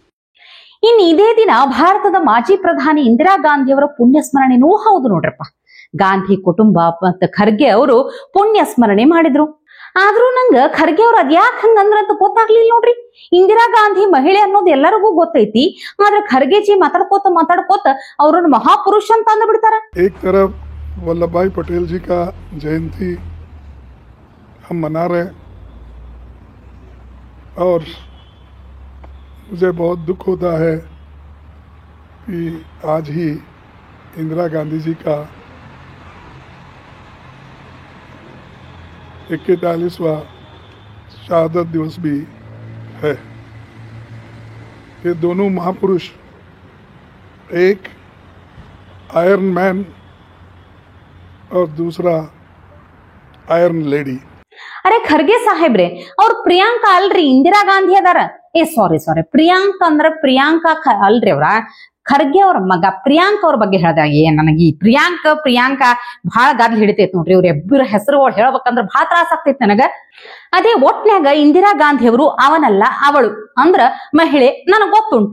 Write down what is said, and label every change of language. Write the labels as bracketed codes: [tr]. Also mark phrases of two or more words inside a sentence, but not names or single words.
[kn] ಇದೇ ದಿನ ಭಾರತದ ಮಾಜಿ ಪ್ರಧಾನಿ ಇಂದಿರಾ ಗಾಂಧಿ ಅವರ ಪುಣ್ಯ ಸ್ಮರಣೆನೂ ಹೌದು ನೋಡ್ರಪ್ಪ. ಗಾಂಧಿ ಕುಟುಂಬ ಮತ್ತು ಖರ್ಗೆ ಅವರು ಪುಣ್ಯ ಸ್ಮರಣೆ ಮಾಡಿದ್ರು. ಆದ್ರೂ ನಂಗ ಖರ್ಗೆ ಅವ್ರ ಅದ್ಯಾಕ್ ಹಂಗಂದ್ರಂತ ಗೊತ್ತಾಗ್ಲಿಲ್ಲ ನೋಡ್ರಿ. ಇಂದಿರಾ ಗಾಂಧಿ ಮಹಿಳೆ ಅನ್ನೋದು ಎಲ್ಲರಿಗೂ ಗೊತ್ತೈತಿ, ಆದ್ರೆ ಖರ್ಗೆಜಿ ಮಾತಾಡ್ಕೋತ ಅವ್ರನ್ನ ಮಹಾಪುರುಷ ಅಂತ ಅಂದ ಬಿಡ್ತಾರ. [hi] एक तरफ वल्लभ भाई पटेल जी का जयंती हम मना रहे हैं और मुझे बहुत दुख होता है कि आज ही इंदिरा गांधी जी का 41वां शहादत दिवस भी है। ये दोनों महापुरुष, एक [en] iron man [hi] और दूसरा [en] iron lady. [kn] ಅರೆ ಖರ್ಗೆ ಸಾಹೇಬ್ರೆ, और प्रिಯಾಂಕಾ ಅಲ್ರಿ, ಇಂದಿರಾ ಗಾಂಧಿ ಅದಾರ. ಸಾರಿ ಪ್ರಿಯಾಂಕ್ ಅಂದ್ರೆ ಅಲ್ರಿ ಅವ್ರ ಖರ್ಗೆ ಅವ್ರ ಮಗ ಪ್ರಿಯಾಂಕ್ ಅವ್ರ ಬಗ್ಗೆ ಹೇಳ್ದ. ನನಗೆ ಈ ಪ್ರಿಯಾಂಕ ಬಹಳ ಗದ್ಲ ಹಿಡಿತೈತಿ ನೋಡ್ರಿ. ಇವ್ರ ಇಬ್ಬರ ಹೆಸರುಗಳು ಹೇಳ್ಬೇಕಂದ್ರ ಬಹಳ ತ್ರಾಸ ಆಗ್ತೈತಿ ನನಗ. ಅದೇ ಒಟ್ನ್ಯಾಗ ಇಂದಿರಾ ಗಾಂಧಿ ಅವರು ಅವನಲ್ಲ ಅವಳು ಅಂದ್ರ ಮಹಿಳೆ ನನಗ್ ಗೊತ್ತುಂಟು.